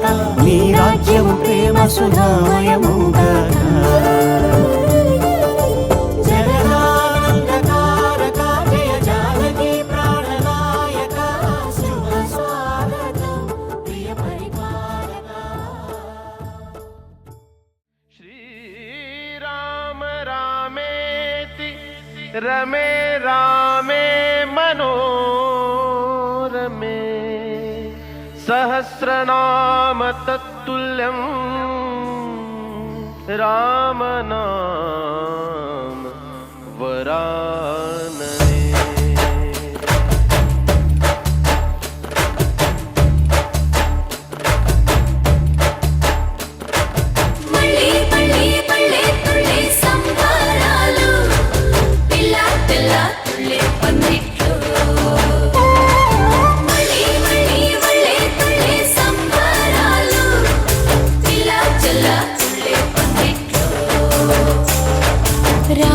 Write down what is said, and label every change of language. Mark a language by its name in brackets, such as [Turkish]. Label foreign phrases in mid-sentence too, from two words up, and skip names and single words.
[Telugu] నీ రాజ్యము ప్రేమ సుధామయమౌగాక జగదానందకారక జయ జానకి ప్రాణనాయక శుభ స్వాగతం ప్రియ పరిపాలక [Sanskrit] श्रीराम रामेति रमे रामे मनोरमे सहस्रनाम तत्तुल्यं रामनाम वरानने [Telugu] మళ్ళీ మళ్ళీ మళ్ళీ తుళ్ళే సంబరాలు పిల్ల పిల్ల తుళ్ళే పందిట్లు మళ్ళీ మళ్ళీ మళ్ళీ తుళ్ళే సంబరాలు పిల్ల పిల్ల తుళ్ళే పందిట్లు